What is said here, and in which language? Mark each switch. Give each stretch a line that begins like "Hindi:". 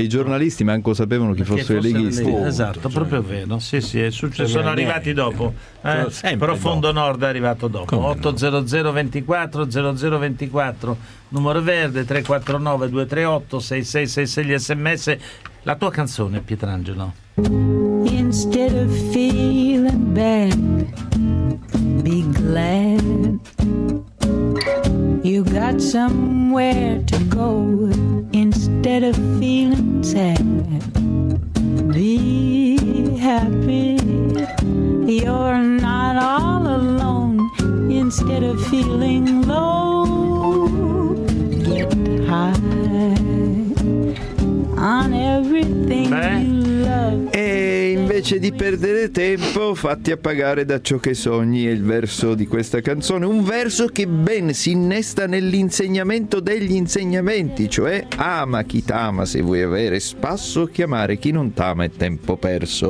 Italian: E i giornalisti manco sapevano chi fossero i leghisti. Proprio vero, sì, è successo, sono arrivati dopo. Profondo dopo. Nord è arrivato dopo. Come 800 24 0024 numero verde 349 238 6666, gli sms, la tua canzone Pietrangelo.
English: Instead of feeling bad, be glad you got somewhere to go. Instead of feeling sad, be happy, you're not all alone. Instead of feeling low, get high on everything. Beh, you love.
Italian: E invece di perdere tempo, fatti appagare da ciò che sogni, è il verso di questa canzone, un verso che ben si innesta nell'insegnamento degli insegnamenti, cioè ama chi t'ama se vuoi avere spasso, chiamare chi non t'ama è tempo perso.